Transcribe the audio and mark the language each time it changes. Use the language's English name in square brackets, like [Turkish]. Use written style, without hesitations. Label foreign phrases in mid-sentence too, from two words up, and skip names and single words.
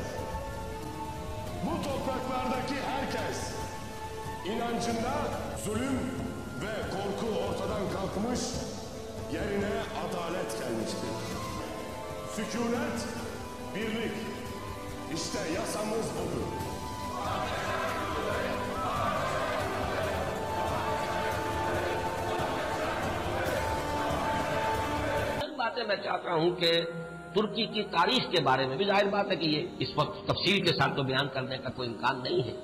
[Turkish] Bu topraklardaki herkes İnancında zulüm ve korku ortadan kalkmış, yerine adalet gelmiştir. Sükunet, birlik, işte yasamız budur. [Hindi] बातें मैं चाहता हूं कि तुर्की की तारीख के बारे में भी जाहिर बात है कि ये इस वक्त तफसील के साथ तो बयान करने का कोई इम्कान नहीं है।